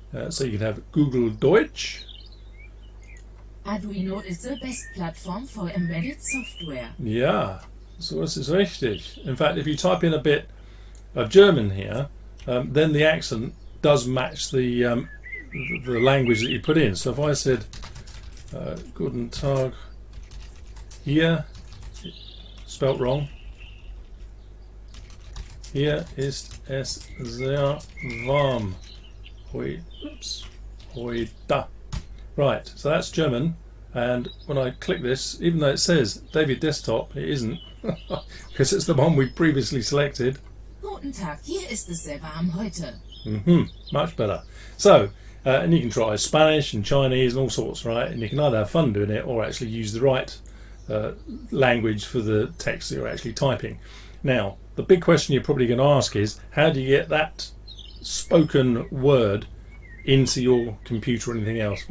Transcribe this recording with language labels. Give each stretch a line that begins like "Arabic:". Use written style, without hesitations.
English: So you can have Google Deutsch. Arduino is the best platform for embedded software.
German: Ja, so das ist richtig.
English: In fact, if you type in a bit of German here, then the accent does match the language that you put in. So if I said
German: Guten Tag, hier,
English: spelt wrong,
German: hier ist es sehr warm. Heute.
English: Right, so that's German, and when I click this, even though it says David Desktop, it isn't, because it's the one we previously selected.
German: Guten Tag, hier ist es sehr warm heute.
English: Much better. So, and you can try Spanish and Chinese and all sorts, right? And you can either have fun doing it or actually use the right language for the text that you're actually typing. Now, the big question you're probably going to ask is, how do you get that spoken word into your computer or anything else?